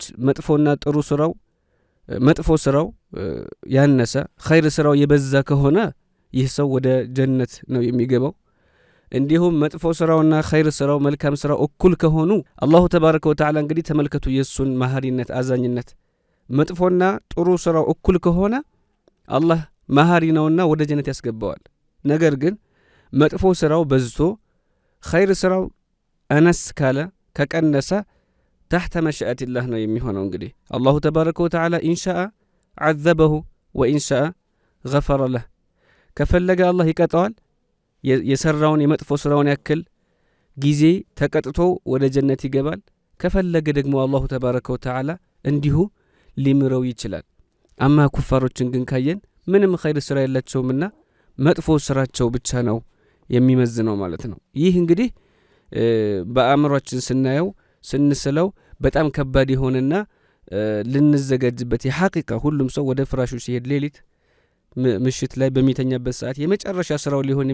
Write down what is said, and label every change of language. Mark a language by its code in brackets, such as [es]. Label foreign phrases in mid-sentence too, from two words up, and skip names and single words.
[am] መጥፎና ጥሩ ስራው መጥፎ ስራው ያነሰ ኸይር ስራው የበዛ ከሆነ ይህ ሰው ወደ ጀነት ነው የሚገባው። እንዲሁም መጥፎ ስራውና ኸይር ስራው መልካም ስራው እኩል ከሆኑ [ar] الله تبارك وتعالى [am] እንግዲህ ተመልከቱ የሱን መሐሪነት አዛኝነት። መጥፎና ጥሩ ስራው እኩል ከሆነ አላህ መሐሪ ነውና ወደ ጀነት ያስገባዋል። ነገር ግን መጥፎ ስራው በዝቶ ኸይር ስራው አነስ ካለ ከቀነሰ تحت [ar] مشيئة الله [am] ነው የሚሆነው እንግዲህ [ar] الله تبارك وتعالى [am] ኢንሻአ [ar] عذبه وإن شاء غفر له [am] ከፈለገ አላህ ይቀጣዋል የሰራውን የመጥፎ ስራውን ያክል ጊዜ ተቀጥቶ ወደ ጀነት ይገባል ከፈለገ ደግሞ [ar] الله تبارك وتعالى [am] እንዲሁ ሊምረው ይችላል አማ ኩፋሮችን ግን ካየን ምንም ኸይር ስራ የላቸውምና መጥፎ ስራቸው ብቻ ነው የሚመዝነው ማለት ነው ይህ እንግዲህ በአእምሮአችን ስናየው ስንስለው በጣም ከባድ ይሆንና ልንዘጋጅበት የሐቂቃ ሁሉም ሰው ወደ ፍራሹ ሲሄድ ሌሊት ምሽት ላይ በሚተኛበት ሰዓት የመጨረሻ ስራው ሊሆን